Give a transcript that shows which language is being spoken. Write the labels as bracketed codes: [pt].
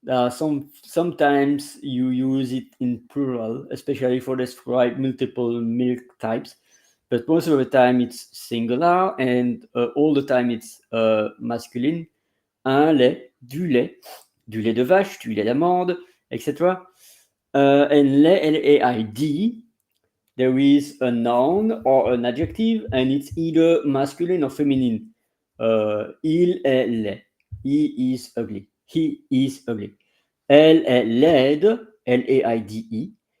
[en] Sometimes you use it in plural, especially for describe multiple milk types, but most of the time it's singular and all the time it's masculine. [fr] Un lait, du lait de vache, du lait d'amande, etc. [en] And lait, L-A-I-D, there is a noun or an adjective, and it's either masculine or feminine. [fr] Il est laid. [en] He is ugly. He is ugly. [fr] Elle est laide, Laide,